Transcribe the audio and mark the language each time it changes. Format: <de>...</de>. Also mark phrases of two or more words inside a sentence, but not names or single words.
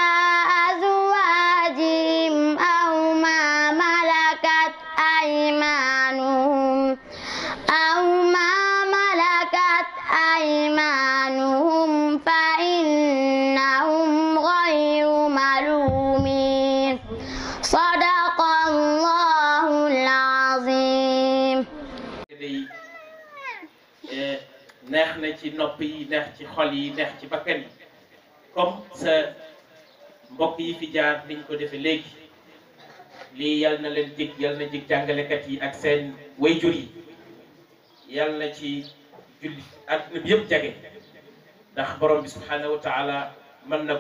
<ar>أزواجهم أو ما ملكت أيمانهم أيمانهم فإنهم غير ملومين صدق الله العظيم.</ar> <wo>neex na ci nopp yi, neex ci xol yi, neex ci bakkan yi comme sa mbokk yi fi jaar niñ ko defee léegi. lii yal na leen jig, yal na jig jàngalekat yi ak seen wayjur yi, yal na ci julli àdduna bi yëpp jage ndax borom bi</wo> <ar>سبحانه وتعالى</ar> <wo>mën na ko.</wo>